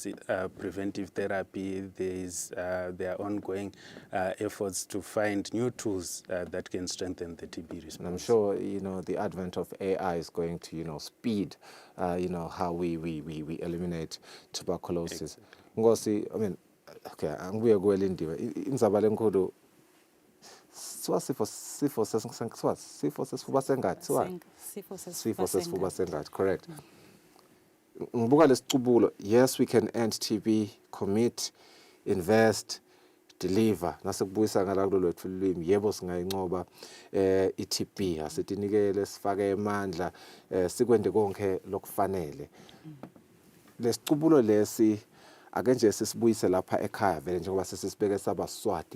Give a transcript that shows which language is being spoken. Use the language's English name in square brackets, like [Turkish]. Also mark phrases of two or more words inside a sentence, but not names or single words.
[English] Preventive therapy, there are ongoing efforts to find new tools that can strengthen the TB response. And I'm sure the advent of AI is going to speed how we eliminate tuberculosis. Ngosi, I mean, [Swati] okay, angibuye kuwelindiwe indzaba lenkulu siwa sifo sesifuba sengathi sifo sesifuba sengathi, correct. Ngibuka lesicubulo, [English] yes we can end TB, commit, invest, deliver. [Swati] Nasekubuyisa ngala kulolu lwethu lwimi, yebo singayincoba i-TB, asitinikele sifake amandla sikwende konke lokufanele. Lesicubulo lesi ake nje sisibuyise lapha ekhaya vele njengoba sesisibeke sabaswati.